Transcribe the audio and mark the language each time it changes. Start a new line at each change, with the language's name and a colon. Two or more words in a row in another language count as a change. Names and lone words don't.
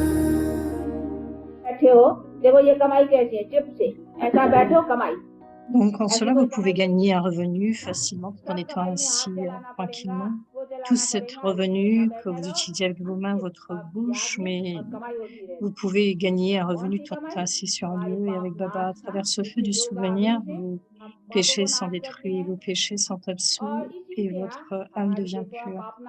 Hindi: बैठे हो, देखो ये कमाई कैसी है, चुप से ऐसा बैठो कमाई।
French: Donc, en cela, vous pouvez gagner un revenu facilement tout en étant assis tranquillement. Tout cet revenu que vous utilisez avec vos mains, votre bouche, mais vous pouvez gagner un revenu tout en étant assis sur un lieu et avec Baba. À travers ce feu du souvenir, vos péchés sont détruits, vos péchés sont absous et votre âme devient pure.